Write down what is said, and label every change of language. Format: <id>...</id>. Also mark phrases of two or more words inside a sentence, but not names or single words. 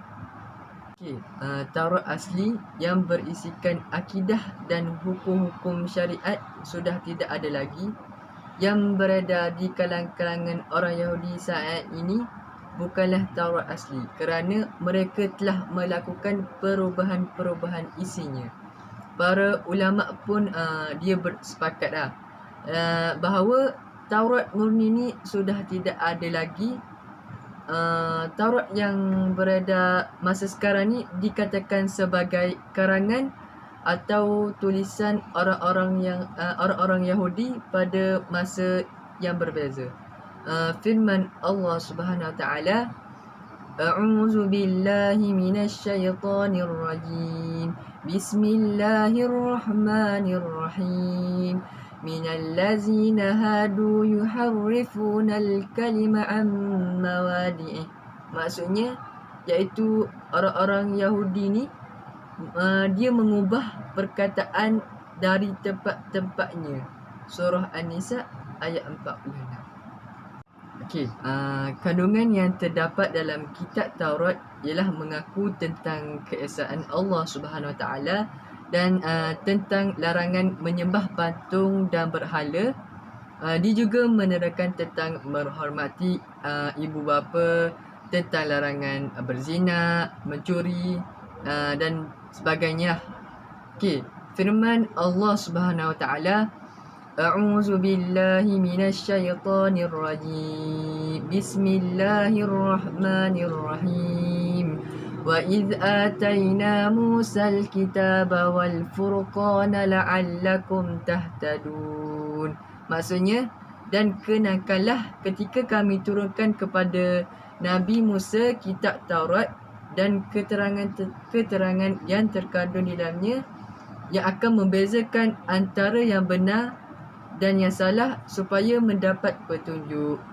<ms>Okay, Taurat asli yang berisikan akidah dan hukum-hukum syariat sudah tidak ada lagi. Yang beredar di kalangan orang Yahudi saat ini bukanlah Taurat asli, kerana mereka telah melakukan perubahan-perubahan isinya. Para ulama pun dia bersepakat bahawa Taurat murni ni sudah tidak ada lagi. Taurat yang beredar masa sekarang ni dikatakan sebagai karangan atau tulisan orang-orang Yahudi pada masa yang berbeza. Firman Allah</ms> <ar>سبحانه وتعالى, أعوذ بالله من الشيطان الرجيم. بسم الله الرحمن الرحيم. من الذين هادوا يحرفون الكلم عن مواضعه.</ar> <ms>Maksudnya iaitu orang-orang Yahudi ni dia mengubah perkataan dari tempat-tempatnya. Surah An-Nisa ayat 46. Okey, kandungan yang terdapat dalam kitab Taurat ialah mengaku tentang keesaan Allah</ms> <ar>سبحانه وتعالى</ar> <ms>dan tentang larangan menyembah patung dan berhala. Dia juga menerangkan tentang menghormati ibu bapa, tentang larangan berzina, mencuri dan sebagainya. Okey, firman Allah</ms> <ar>سبحانه وتعالى, أعوذ بالله من الشيطان الرجيم. بسم الله الرحمن الرحيم. وإذ آتينا موسى الكتاب والفرقان لعلكم تهتدون.</ar> <ms>Maksudnya, dan kenakanlah ketika kami turunkan kepada Nabi Musa kitab Taurat dan keterangan yang terkandung di dalamnya yang akan membezakan antara yang benar dan yang salah supaya mendapat petunjuk.</ms>